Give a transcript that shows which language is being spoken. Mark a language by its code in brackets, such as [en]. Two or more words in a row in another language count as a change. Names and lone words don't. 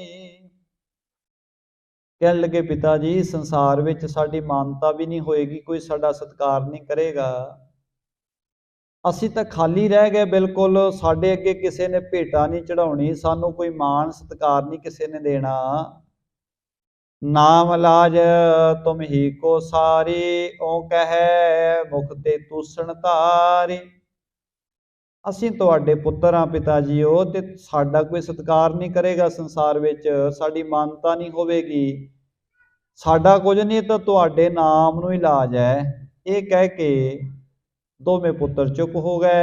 [pa] ਕਹਿਣ ਲੱਗੇ ਪਿਤਾ ਜੀ ਸੰਸਾਰ ਵਿੱਚ ਸਾਡੀ ਮਾਨਤਾ ਵੀ ਨਹੀਂ ਹੋਏਗੀ, ਕੋਈ ਸਾਡਾ ਸਤਿਕਾਰ ਨਹੀਂ ਕਰੇਗਾ, ਅਸੀਂ ਤਾਂ ਖਾਲੀ ਰਹਿ ਗਏ ਬਿਲਕੁਲ, ਸਾਡੇ ਅੱਗੇ ਕਿਸੇ ਨੇ ਭੇਟਾ ਨਹੀਂ ਚੜਾਉਣੀ, ਸਾਨੂੰ ਕੋਈ ਮਾਣ ਸਤਿਕਾਰ ਨਹੀਂ ਕਿਸੇ ਨੇ ਦੇਣਾ। [hi] नाम लाज तुम ही को सारी, ओ कहे मुख ते तूषण तारी। [pa] ਅਸੀਂ ਤੁਹਾਡੇ ਪੁੱਤਰ ਹਾਂ ਪਿਤਾ ਜੀਓ, ਤੇ ਸਾਡਾ ਕੋਈ ਸਤਿਕਾਰ ਨਹੀਂ ਕਰੇਗਾ ਸੰਸਾਰ ਵਿੱਚ, ਸਾਡੀ ਮਾਨਤਾ ਨਹੀਂ ਹੋਵੇਗੀ, ਸਾਡਾ ਕੁਝ ਨਹੀਂ ਤਾਂ ਤੁਹਾਡੇ ਨਾਮ ਨੂੰ ਹੀ ਲਾਜ ਹੈ। ਇਹ ਕਹਿ ਕੇ ਦੋਵੇਂ ਪੁੱਤਰ ਚੁੱਪ ਹੋ ਗਏ।